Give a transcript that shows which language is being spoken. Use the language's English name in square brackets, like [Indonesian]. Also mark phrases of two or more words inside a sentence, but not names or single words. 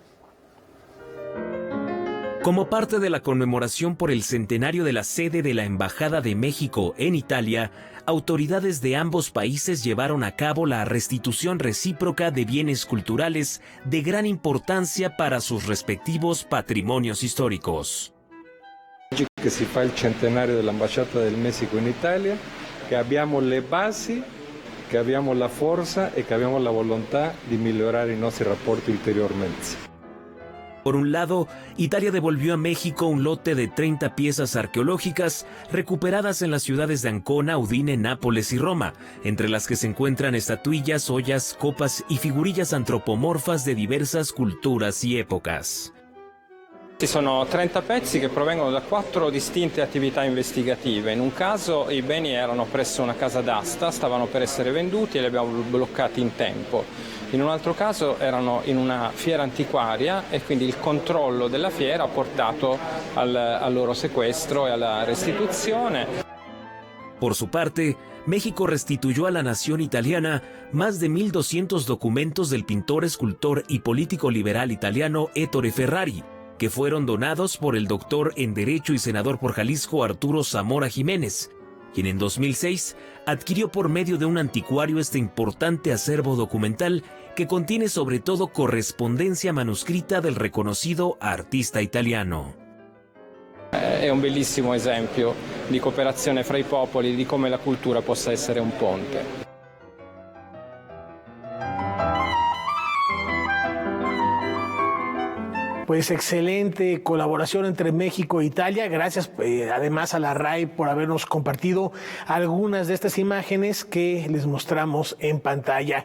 [Spanish] Como parte de la conmemoración por el centenario de la sede de la Embajada de México en Italia, autoridades de ambos países llevaron a cabo la restitución recíproca de bienes culturales de gran importancia para sus respectivos patrimonios históricos. [Italian] Che si fa il centenario dell'Ambasciata del Messico in Italia, che abbiamo le basi, che abbiamo la forza e che abbiamo la volontà di migliorare i nostri rapporti ulteriormente. [Spanish] Por un lado, Italia devolvió a México un lote de 30 piezas arqueológicas recuperadas en las ciudades de Ancona, Udine, Nápoles y Roma, entre las que se encuentran estatuillas, ollas, copas y figurillas antropomorfas de diversas culturas y épocas. [Italian] Ci sono 30 pezzi che provengono da 4 distinte attività investigative. In un caso i beni erano presso una casa d'asta, stavano per essere venduti e li abbiamo bloccati in tempo. In un altro caso erano in una fiera antiquaria e quindi il controllo della fiera ha portato al loro sequestro e alla restituzione. [Spanish] Por su parte, México restituyó a la nación italiana más de 1.200 documentos del pintor, escultor y político liberal italiano Ettore Ferrari, que fueron donados por el doctor en Derecho y senador por Jalisco Arturo Zamora Jiménez, quien en 2006 adquirió por medio de un anticuario este importante acervo documental que contiene sobre todo correspondencia manuscrita del reconocido artista italiano. [Italian] È un bellissimo esempio di cooperazione fra i popoli, di come la cultura possa essere un ponte. [Spanish] Pues excelente colaboración entre México e Italia. Gracias además a la RAI por habernos compartido algunas de estas imágenes que les mostramos en pantalla.